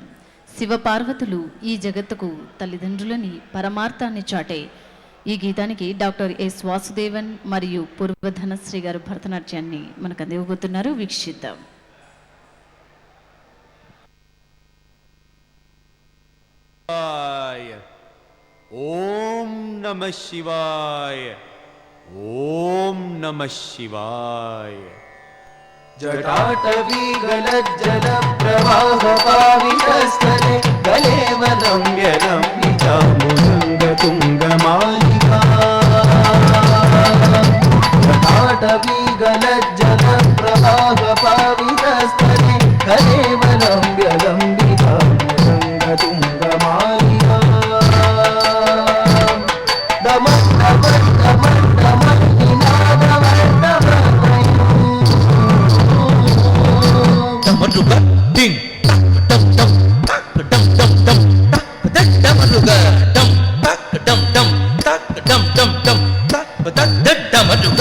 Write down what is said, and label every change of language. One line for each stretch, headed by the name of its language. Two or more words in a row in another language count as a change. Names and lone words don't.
Telugu: శివపార్వతులు ఈ జగత్తుకు తల్లిదండ్రులని పరమార్థాన్ని చాటే ఈ గీతానికి డాక్టర్ ఎస్ వాసుదేవన్ మరియు పూర్వధనశ్రీ గారు భరతనాట్యాన్ని మనకు అందివ్వబోతున్నారు. వీక్షిద్దాం.
Sanskrit: ఓం నమః శివాయ. ఓం నమః శివాయ. जटाटवीगलज्जलप्रवाहपावितस्थले गलेवनं व्यलम्बितामुदङ्गतुङ्गमालिका जटाटवीगलज्जलप्रवाहपावितस्थले गलेवनं व्यलम्बितामुदङ्गतुङ्गमालिका Ding, dum dum, tak dum dum dum, tak dum aduga, dum tak dum dum, tak dum dum dum, tak dum aduga,